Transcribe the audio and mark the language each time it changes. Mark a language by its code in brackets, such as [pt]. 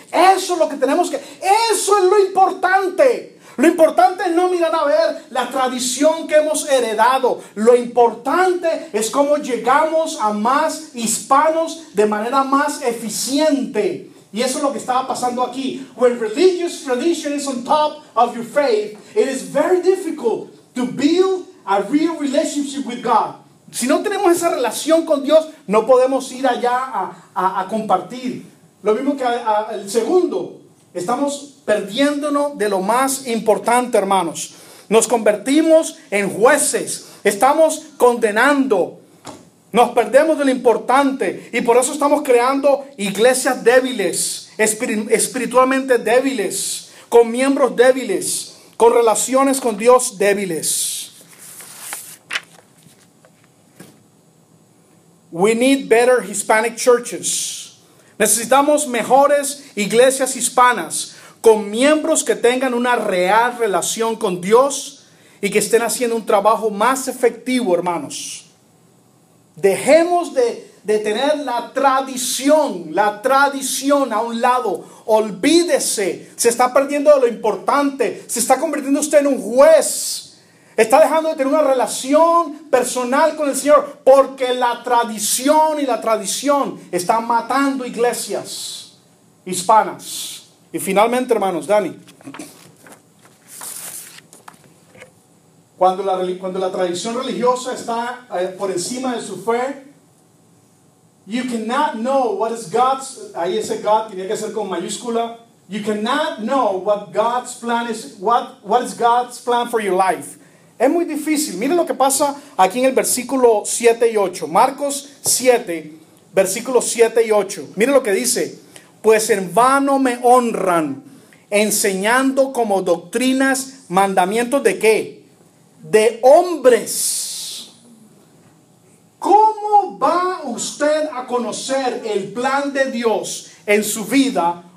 [es] Eso es lo que tenemos que, eso es lo importante. Lo importante es no mirar a ver la tradición que hemos heredado. Lo importante es cómo llegamos a más hispanos de manera más eficiente. Y eso es lo que estaba pasando aquí. [en] When religious tradition is on top of your faith, it is very difficult to build a real relationship with God. [es] Si no tenemos esa relación con Dios, no podemos ir allá a compartir. Lo mismo que el segundo. Estamos perdiéndonos de lo más importante, hermanos. Nos convertimos en jueces. Estamos condenando. Nos perdemos de lo importante. Y por eso estamos creando iglesias débiles, espiritualmente débiles, con miembros débiles, con relaciones con Dios débiles. [en] We need better Hispanic churches. [es] Necesitamos mejores iglesias hispanas con miembros que tengan una real relación con Dios y que estén haciendo un trabajo más efectivo, hermanos. Dejemos de tener la tradición a un lado. Olvídese, se está perdiendo de lo importante, se está convirtiendo usted en un juez. Está dejando de tener una relación personal con el Señor porque la tradición está matando iglesias hispanas. Y finalmente, hermanos, Dani, cuando la tradición religiosa está por encima de su fe, [en] you cannot know what is God's, [es] ahí ese God tiene que ser con mayúscula. [en] You cannot know what God's plan is, what is God's plan for your life. [es] Es muy difícil. Miren lo que pasa aquí en el versículo 7 y 8. Marcos 7, versículos 7 y 8. Miren lo que dice. Pues en vano me honran, enseñando como doctrinas mandamientos de ¿qué? De hombres. ¿Cómo va usted a conocer el plan de Dios en su vida?